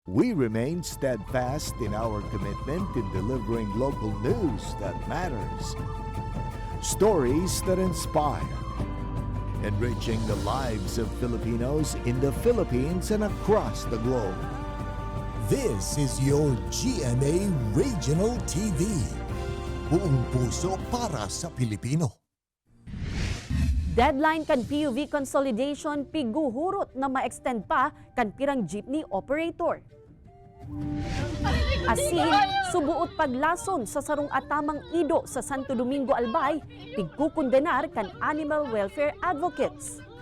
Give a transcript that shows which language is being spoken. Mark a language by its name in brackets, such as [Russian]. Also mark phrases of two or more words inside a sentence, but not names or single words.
[English] We remain steadfast in our commitment in delivering local news that matters, stories that inspire, enriching the lives of Filipinos in the Philippines and across the globe. This is your GMA Regional TV. [Filipino] Buong puso para sa Pilipino. [Bikol] Deadline kan PUV consolidation piguhurot na ma-extend pa kan pirang jeepney operator. Asin, subuot paglason sa sarong atamang ido sa Santo Domingo, Albay, pigkukondenar kan [English] animal welfare advocates.